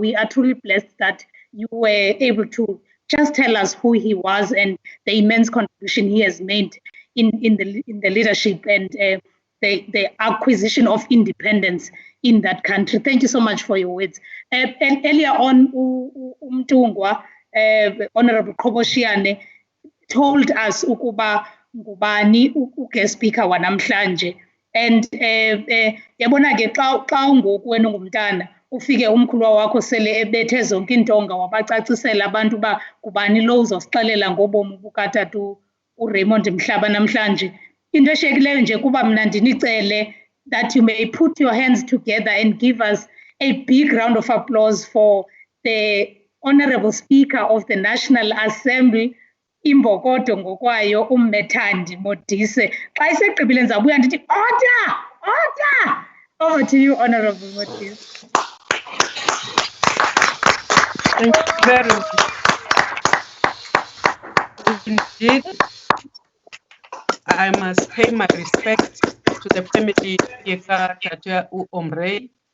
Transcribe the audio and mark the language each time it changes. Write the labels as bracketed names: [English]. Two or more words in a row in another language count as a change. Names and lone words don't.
[English] We are truly blessed that you were able to just tell us who he was and the immense contribution he has made in the leadership and the acquisition of independence in that country. Thank you so much for your words. And earlier on, Umtungwa, Honorable Koboshiane, told us [Xhosa] ukuba ngubani uguest speaker wanamhlanje. And yabona ke xa ngoku wena ungumntana ufike umkhulwa wakho sele ebethe zonke intonga wabacacisela abantu ba kubani lo uzosixelela ngobomi bukatatu uRaymond MHLABA namhlanje. Into eshiyekileyo nje kuba mna ndinicele [English] that you may put your hands together and give us a big round of applause for the Honorable Speaker of the National Assembly, [Xhosa] imbokodo ngokwayo Ms Thandi Modise. Xa isegqibile ndizabuya ndithi order. [English] Over to you, Honorable Modise. Thank you very much. Indeed, I must pay my respect to the family of Tatua Omrey.